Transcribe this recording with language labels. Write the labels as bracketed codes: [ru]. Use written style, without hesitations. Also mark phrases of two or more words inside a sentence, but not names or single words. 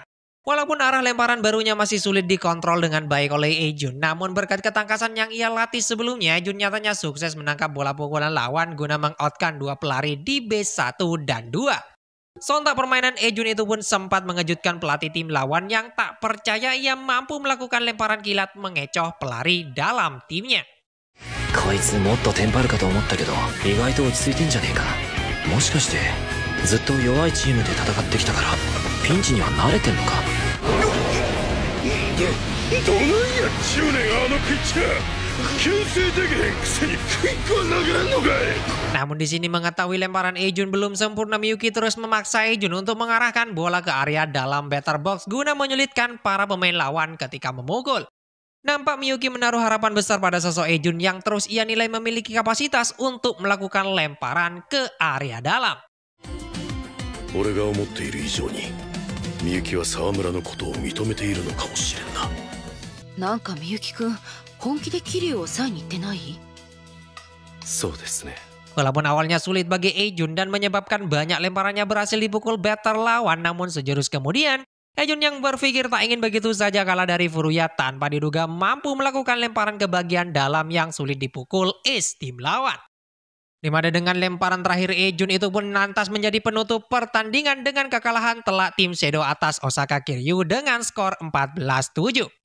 [id] Walaupun arah lemparan barunya masih sulit dikontrol dengan baik oleh Ejun, namun berkat ketangkasan yang ia latih sebelumnya, Ejun nyatanya sukses menangkap bola pukulan lawan guna mengoutkan dua pelari di base 1 dan 2. Sontak permainan Ejun itu pun sempat mengejutkan pelatih tim lawan yang tak percaya ia mampu melakukan lemparan kilat mengecoh pelari dalam timnya. [ja] こいつもっとテンパるかと思ったけど意外と落ち着いてんじゃねえか。もしかしてずっと弱いチームで戦ってきたからピンチには慣れてんのか。どないや10年あのピッチャー牽制できへんくせにクイックは投げれんのかい。 [id] Namun di sini mengetahui lemparan Ejun belum sempurna, Miyuki terus memaksa Ejun untuk mengarahkan bola ke area dalam [en] batter box [id] guna menyulitkan para pemain lawan ketika memukul. Nampak Miyuki menaruh harapan besar pada sosok Ejun yang terus ia nilai memiliki kapasitas untuk melakukan lemparan ke area dalam. [ja] 俺が思っている以上にみゆきは沢村のことを認めているのかもしれんな。なんかみゆきくん本気で桐生を抑えに行ってない？そうですね。 [id] Walaupun awalnya sulit bagi Ejun dan menyebabkan banyak lemparannya berhasil dipukul batter lawan, namun sejurus kemudian Ejun yang berpikir tak ingin begitu saja kalah dari Furuya tanpa diduga mampu melakukan lemparan ke bagian dalam yang sulit dipukul ace tim lawan. Dimana dengan lemparan terakhir Ejun itu pun lantas menjadi penutup pertandingan dengan kekalahan telak tim Shadow atas Osaka Kiryu dengan skor 14-7.